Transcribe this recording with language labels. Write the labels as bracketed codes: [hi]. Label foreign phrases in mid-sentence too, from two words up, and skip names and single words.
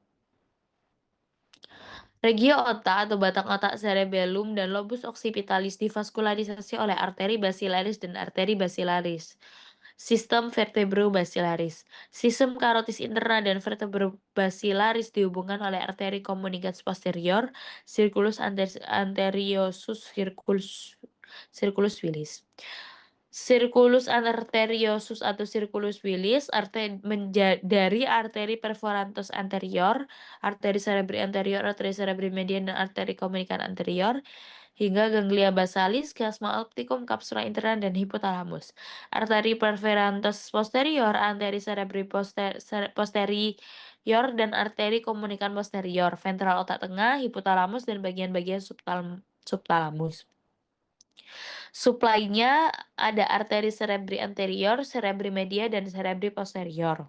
[id] Regio otak atau batang otak cerebellum dan [la] lobus occipitalis [id] divaskularisasi oleh arteri basilaris dan arteri basilaris. Sistem vertebrobasilaris. Sistem karotis interna dan vertebrobasilaris dihubungkan oleh arteri [la] communicans posterior, circulus anteriosus, circulus willis. Circulus arteriosus [id] atau [la] circulus willis [id] dari arteri [la] perforantes anterior, [id] arteri [la] cerebri anterior, [id] arteri [la] cerebri median, [id] dan arteri [la] communicans anterior, [id] hingga [la] ganglia basalis, chiasma opticum, capsula interna, [id] dan hipotalamus. Arteri [la] perforantes posterior, [id] arteri [la] cerebri posterior, [id] dan arteri [la] communicans posterior, [id] ventral otak tengah, hipotalamus, dan bagian-bagian subtalamus. Suplainya ada arteri [la] cerebri anterior, cerebri media, [id] dan [la] cerebri posterior.